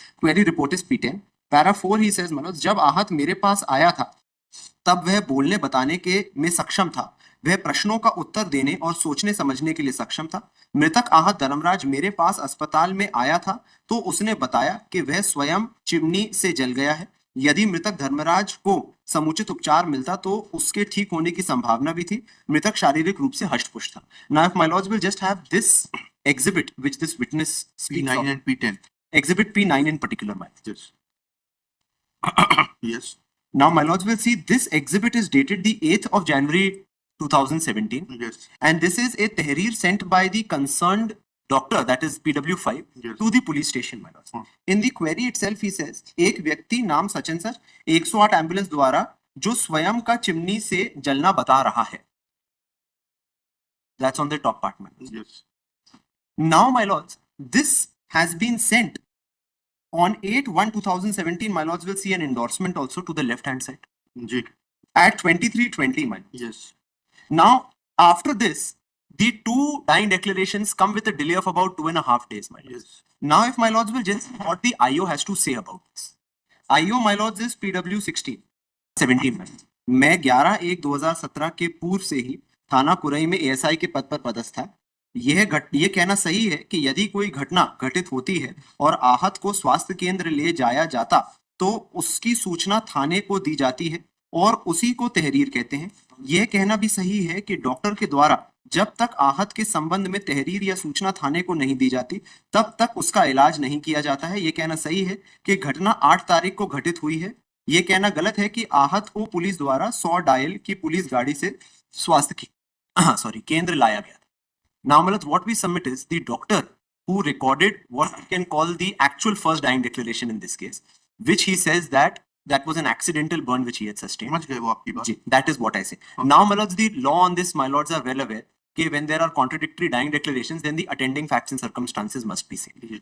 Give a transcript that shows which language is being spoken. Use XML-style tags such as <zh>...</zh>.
<en>query report is P10 para 4 ही says</en> <hi>Manoj, जब आहत मेरे पास आया था तब वह बोलने बताने के में सक्षम था, वह प्रश्नों का उत्तर देने और सोचने समझने के लिए सक्षम था। मृतक आहत धर्मराज मेरे पास अस्पताल में आया था तो उसने बताया कि वह स्वयं चिमनी से जल गया है। यदि मृतक धर्मराज को समुचित उपचार मिलता तो उसके ठीक होने की संभावना भी थी। मृतक शारीरिक रूप से हष्ट-पुष्ट था।</hi> <en>Now if my lords will just have this exhibit which this witness speaks P9 of, and P10. exhibit P9 in particular, my lords. Yes. Yes. Now, my lords will see this exhibit is dated the 8th of January 2017, Yes. and this is a tehreer sent by the concerned doctor, that is PW5, Yes. to the police station, my lords. Hmm. In the query itself, he says,</en> <hi>एक व्यक्ति नाम Sachin sir 108 ambulance द्वारा जो स्वयं का chimney से जलना बता रहा है.</hi> <en>That's on the top part, my lords. Yes. Now, my lords, this has been sent on 8/1/2017. My lords will see an endorsement also to the left hand side</en> <hi>ji.</hi> <en>at 23:20, my lords. Yes. Now, after this, the two dying declarations come with a delay of about 2.5 days, my lords. Yes. Now, if my lords will just see what the IO has to say about this. IO, my lords, is PW 17, my lords.</en> <hi>मैं 11/1/2017 के पूर्व से ही थाना कुरई में ASI के पद पर पदस्थ था। यह कहना सही है कि यदि कोई घटना घटित होती है और आहत को स्वास्थ्य केंद्र ले जाया जाता तो उसकी सूचना थाने को दी जाती है और उसी को तहरीर कहते हैं। यह कहना भी सही है कि डॉक्टर के द्वारा जब तक आहत के संबंध में तहरीर या सूचना थाने को नहीं दी जाती तब तक उसका इलाज नहीं किया जाता है। यह कहना सही है कि घटना 8 तारीख को घटित हुई है। यह कहना गलत है कि आहत को पुलिस द्वारा 100 डायल की पुलिस गाड़ी से स्वास्थ्य केंद्र लाया गया।</hi> <en>Now, Malat, what we submit is the doctor who recorded what we can call the actual first dying declaration in this case, which he says that was an accidental burn which he had sustained.</en> <hi>समझ गए वो आपकी बात.</hi> <en>जी, that is what I say. Now, Malats, the law on this, my lords are well aware that when there are contradictory dying declarations, then the attending facts and circumstances must be seen.</en>